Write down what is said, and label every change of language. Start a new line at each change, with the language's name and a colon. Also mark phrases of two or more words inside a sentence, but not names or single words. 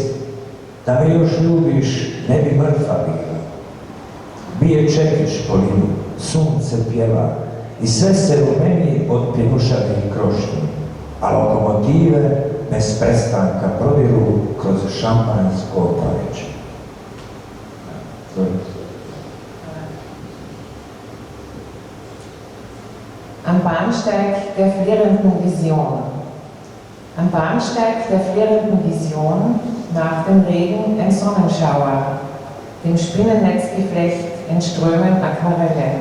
Croatian: Da me još ljubiš, ne bi mrtva bila. Bije čekić po linu, sunce pjeva i sve se rumeni od pjenušavih krošnji, a lokomotive bez prestanka prodiru kroz šampanjsko paleće.
German: Am Bahnsteig der flirrenden Vision. Am Bahnsteig der flirrenden Vision, nach dem Regen ein Sonnenschauer, dem Spinnennetzgeflecht entströmen Aquarelle.